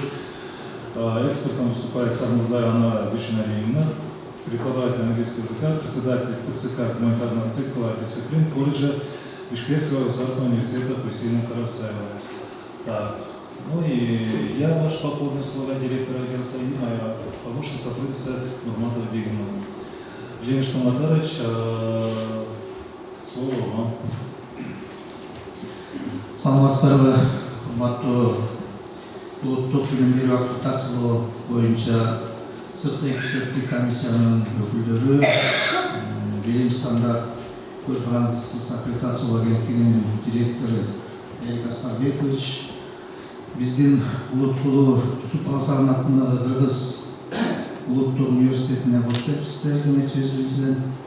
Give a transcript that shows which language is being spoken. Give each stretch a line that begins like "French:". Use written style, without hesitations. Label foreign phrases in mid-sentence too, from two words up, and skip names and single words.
Russian: Экспертом выступает Сармурзаева Анара Душинариевна, преподаватель английского языка, председатель ПЦК гуманитарного цикла дисциплин колледжа Бишкекского государственного университета Хусейна Карасаева. Так, ну и я ваш покорный слуга, директор агентства и моя помощница сотрудница Нурматова Бегимова. Жениш Наматарович, слово вам.
Kyrgyz: Саламатсыздарбы, урматтуу улуттук билим берүү аккредитациялоо боюнча сырткы эксперттик комиссиянын өкүлдөрү, өкүлү, билим стандарт көз карандысыз аккредитациялоо агенттигинин директору Эрик Аскарбекович, биздин улуткулуу Жусуп Алсаров атындагы Кыргыз улуттук университетине кош келипсиздер демекчи биринчиден.